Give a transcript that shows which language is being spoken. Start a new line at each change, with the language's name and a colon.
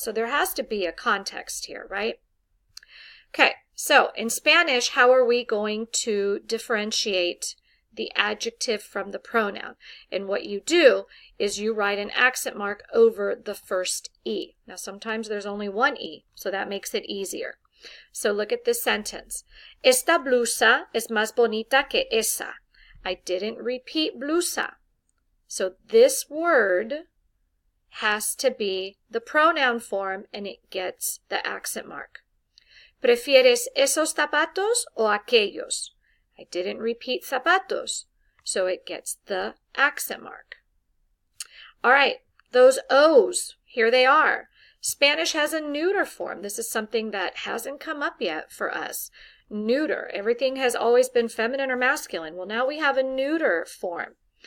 English: So there has to be a context here, right? Okay, so in Spanish, how are we going to differentiate the adjective from the pronoun? And what you do is you write an accent mark over the first E. Now sometimes there's only one E, so that makes it easier. So look at this sentence.
Spanish: Esta blusa es más bonita que esa.
English: I didn't repeat blusa. So this word has to be the pronoun form and it gets the accent mark.
Spanish: ¿Prefieres esos zapatos o aquellos?
English: I didn't repeat zapatos, so it gets the accent mark. All right, those O's, here they are. Spanish has a neuter form. This is something that hasn't come up yet for us. Neuter. Everything has always been feminine or masculine. Well, now we have a neuter form.